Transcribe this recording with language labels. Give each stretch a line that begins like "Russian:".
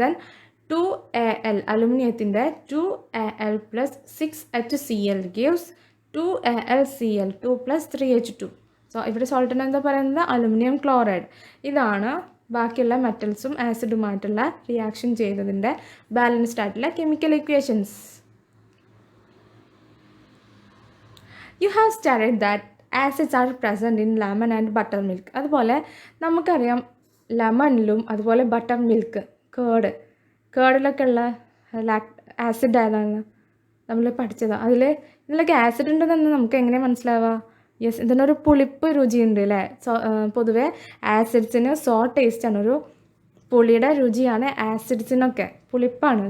English: Then 2Al, അലുമിനിയത്തിൻ്റെ 2Al plus 6HCl gives 2AlCl2 plus 3H2.
Malayalam: So ഇവിടെ സോൾട്ടിന് എന്താ പറയുന്നത്? Aluminium chloride. ഇതാണ് ബാക്കിയുള്ള മെറ്റൽസും ആസിഡുമായിട്ടുള്ള റിയാക്ഷൻ ചെയ്തതിൻ്റെ ബാലൻസ്ഡ് ആയിട്ടുള്ള chemical equations.
English: You have studied that acids are present in lemon and buttermilk.
Malayalam: അതുപോലെ നമുക്കറിയാം ലെമണിലും അതുപോലെ ബട്ടർ മിൽക്ക്, കേർഡിലൊക്കെ ഉള്ള ആസിഡ് ഏതാണ് നമ്മൾ പഠിച്ചത്. ഇതിലൊക്കെ ആസിഡ് ഉണ്ടെന്ന് നമുക്ക് എങ്ങനെ മനസ്സിലാവുക? യെസ്, ഇതിനൊരു പുളിപ്പ് രുചിയുണ്ട് അല്ലേ? പൊതുവേ ആസിഡ്സിന് ടേസ്റ്റാണ്, ഒരു പുളിയുടെ രുചിയാണ് ആസിഡ്സിനൊക്കെ, പുളിപ്പാണ്.